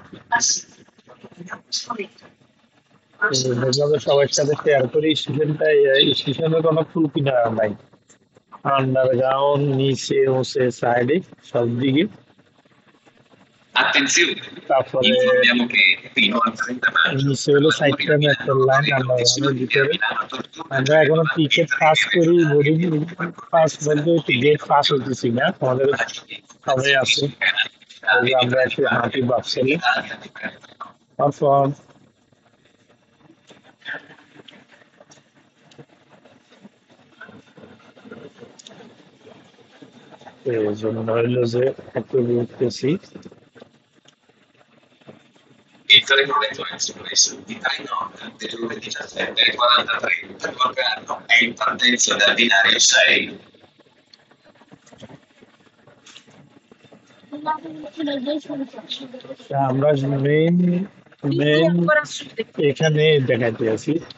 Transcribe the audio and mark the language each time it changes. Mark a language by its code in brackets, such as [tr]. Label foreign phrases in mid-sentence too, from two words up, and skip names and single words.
[bn] এভাবে সবার সাথে শেয়ার করি স্টেশনটা। স্টেশনে কোনো ফুল কিনারা নাই, আন্ডারগ্রাউন্ড নিচে উঁচে সাইডে সব দিকে। [it] Attenzione, [bn] তারপরে [it] informiamo che fino al 30 maggio [bn] নিচে হলো [it] saranno [bn] সাইডটা [it] attivati [en] metro line, [it] le [bn] আন্ডারগ্রাউন্ডের [it] condizioni che a [bn] ভিতরে। [it] Milano Tortona [bn] আমরা এখনো [it] creeranno [bn] টিকিট পাস [it] entrare [bn] করি, [it] nelle [bn] বোর্ডিং [it] linee [bn] পাস বলতে গেট [it] metropolitane [bn] পাস হইতেছি না, আমাদের সবাই আছে। এই যে আমরা একটু হাঁটি বাচ্চালি। [it] Italia di Bergamo. [bn] তারপর এই জন্য হইলো যে একটু ঘুরতেছি। [it] Il treno espresso di Trenord delle ore 17:43 per Locarno è in partenza dal binario 6. [bn] আমরা মেইন মেইন এখানে দেখাইতে আছি।